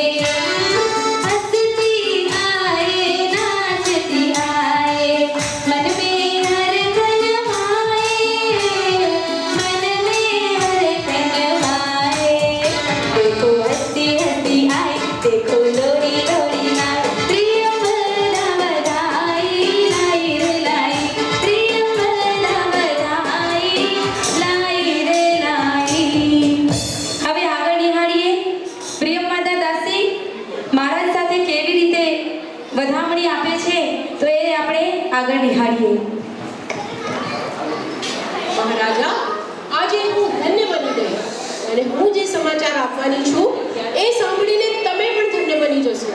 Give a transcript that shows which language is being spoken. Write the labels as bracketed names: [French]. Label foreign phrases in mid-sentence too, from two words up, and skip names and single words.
[Hindi] हंसती आए नाचती आए, मन में हर तन माए, मन में हर तन माए. देखो हंसती हंसती आई, देखो लोरी लोरी आई, प्रियवदा बधाई लाई रे लाई, प्रियवदा बधाई लाई रे लाई. [Gujarati] હવે આગળ નિહાળીએ પ્રિયમવદા દાસી મહારાજ સાથે કેવી રીતે વધામણી આપે છે. તો એ આપણે આગળ નિહાળીએ. મહારાજા, આજે હું ધન્ય બની ગઈ અને હું જે સમાચાર આપવાની છું એ સાંભળીને તમે પણ ધન્ય બની જશો.